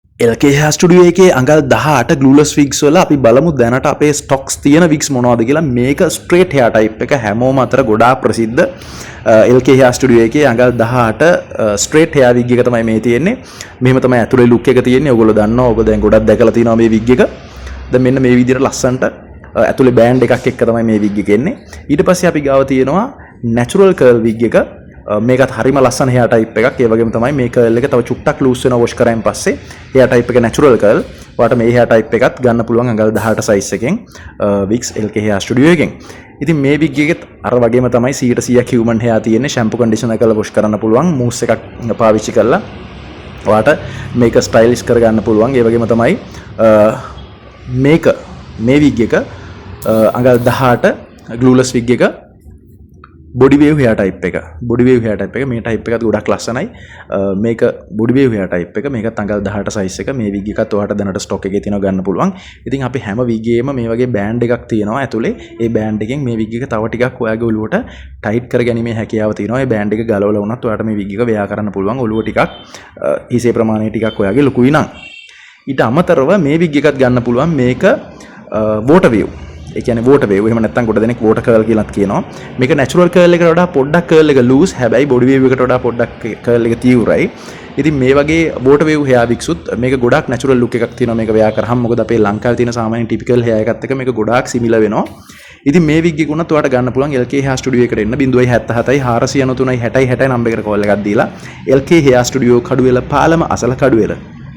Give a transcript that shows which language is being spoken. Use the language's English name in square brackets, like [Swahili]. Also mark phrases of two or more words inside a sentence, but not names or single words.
[Sinhala] LK Hair Studio එකේ අඟල් 18 [English] glueless wigs [Sinhala] වල අපි බලමු දැනට අපේ stocks තියෙන wigs මොනවද කියලා. මේක [English] straight hair type [Sinhala] එක හැමෝම අතර ගොඩාක් ප්‍රසිද්ධ LK Hair Studio එකේ අඟල් 18 [English] straight hair wig [Sinhala] එක තමයි මේ තියෙන්නේ. මෙහෙම තමයි ඇතුලේ look එක තියෙන්නේ. ඔයගොල්ලෝ දන්නවා. ඔබ දැන් ගොඩක් දැකලා තියෙනවා මේ wig එක. දැන් මෙන්න මේ විදිහට ලස්සන්ට ඇතුලේ බෑන්ඩ් එකක් එක්ක තමයි මේ wig එක එන්නේ. ඊට පස්සේ අපි ගාව තියෙනවා [English] natural curl wig [Sinhala] එක. මේකත් හරිම ලස්සන [English] hair type [Sinhala] එකක්. ඒ වගේම තමයි මේ curl එක තව චුට්ටක් loose වෙනවා wash කරායින් පස්සේ. [English] hair type එක natural curl. [Sinhala] ඔයාලට මේ [English] hair type [Sinhala] එකත් ගන්න පුළුවන් අඟල් 18 size එකෙන් wigs LK Hair Studio එකෙන්. ඉතින් මේ wig එකෙත් අර වගේම තමයි 100% [English] human hair [Sinhala] තියෙන්නේ. [English] shampoo conditioner [Sinhala] කරලා wash කරන්න පුළුවන්. mousse එකක් පාවිච්චි කරලා ඔයාලට මේක stylish කරගන්න පුළුවන්. ඒ වගේම තමයි මේ wig එක අඟල් 18 [English] glueless wig [Sinhala] එක [English] body wave hair type [Sinhala] එක. [English] body wave hair type [Sinhala] එක මේ type එකත් ගොඩක් ලස්සනයි. මේක [English] body wave hair type [Sinhala] එක. මේකත් අඟල් 18 size එක. මේ wig එකත් ඔයාලට දැනට stock එකේ තියෙනවා ගන්න පුළුවන්. ඉතින් අපි හැම wig එකේම මේ වගේ band එකක් තියෙනවා ඇතුලේ. ඒ band එකෙන් මේ wig එක තව ටිකක් ඔයාගේ ඔළුවට tight කරගැනීමේ හැකියාව තියෙනවා. ඒ band එක ගලවලා වුණත් ඔයාලට මේ wig එක wear කරන්න පුළුවන්. ඔළුව ටිකක් හිසේ ප්‍රමාණය ටිකක් ඔයාගේ ලොකුයි නම්. ඊට අමතරව මේ wig එකත් ගන්න පුළුවන්. මේක [English] water wave. [Sinhala] ඒ කියන්නේ [English] water wave. [Sinhala] එහෙම නැත්නම් ගොඩ දෙනෙක් [English] water curl [Sinhala] කියලාත් කියනවා. මේක [English] natural curl [Sinhala] එකට වඩා පොඩ්ඩක් curl එක loose. හැබැයි [English] body wave [Sinhala] එකට වඩා පොඩ්ඩක් curl එක තීව්‍රයි. ඉතින් මේ වගේ [English] water wave hair wigs [Sinhala] උත් මේක ගොඩක් [English] natural look [Sinhala] එකක් තියෙනවා මේක wear කරාම. මොකද අපේ ලංකාවේ තියෙන සාමාන්‍ය [English] typical hair [Sinhala] එකත් එක්ක මේක ගොඩාක් similar වෙනවා. ඉතින් මේ wig එක උනත් ඔයාලට ගන්න පුළුවන් LK Hair Studio එකට එන්න 077 493 60 60 නම්බර් එකට call එකක් දීලා LK Hair Studio කඩුවෙල පාලම අසල කඩුවෙල